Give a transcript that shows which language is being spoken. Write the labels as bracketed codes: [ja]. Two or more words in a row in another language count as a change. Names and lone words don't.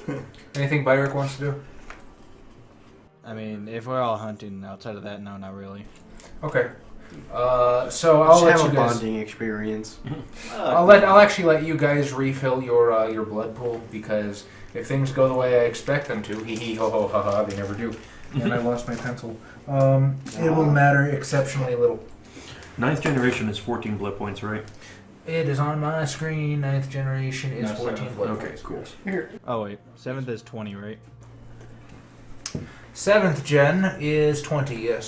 [en] Anything Byrick wants to do? I mean, if we're all hunting outside of that, no, not really. Okay. So I'll let have you a guys. bonding experience. I'll actually let you guys refill your blood pool because if things go the way I expect them to, hee hee ho ho ha ha, they never do. And I lost my pencil. It will matter exceptionally little. 9th generation is 14 blood points, right? It is on my screen. 9th generation is 14 blood Okay, points. cool. Oh wait, 7th is 20, right? 7th gen is 20. Yes.